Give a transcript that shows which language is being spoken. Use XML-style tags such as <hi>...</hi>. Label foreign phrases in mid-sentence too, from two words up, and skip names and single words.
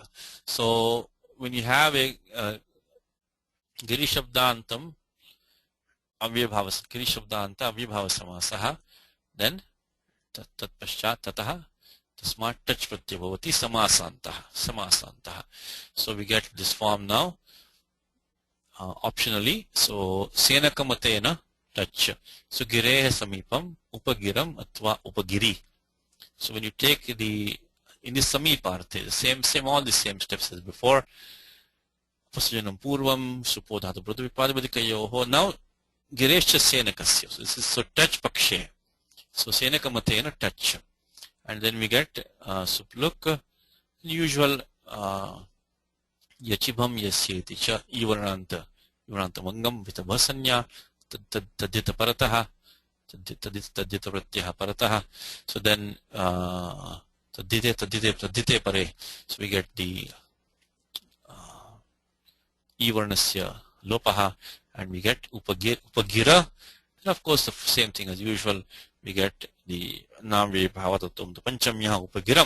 <en>So when you have a</en> <sa>Girishabdantam, Girishabdanta, Avyabhava Samasaha, then Tat Paschat Tataha, Tasmat touch pratyabhavati samasantaha.</sa> <en>So we get this form now optionally.</en> <sa>So senakamatena touch. So gireha samipam upagiram atva upagiri.</sa> <en>So when you take in the samiparthe, same all the same steps as before.</en> <sa>Pasajanam purvam supodhatu pradvipadibadikayoho.</sa> <en>Now</en> <sa>gireshcha senakasya.</sa> <en>So this is so</en> <sa>touch pakshe. So senakamatena touch.</sa> <en>And then we get</en> <sa>supluk, usual yachibham yasyeti cha ivaranta mangam vitabhasanya tadita parataha tadita pratyaha parataha.</sa> <en>So then</en> <sa>tadite pare.</sa> <en>So we get the</en> <sa>ivarnasya lopaha,</sa> <en>and we get upagira. And of course the same thing as usual. We get the</en> <sa>Namve Bhavatatum,</sa> <en>the</en> <sa>Panchamya Upagiram.</sa>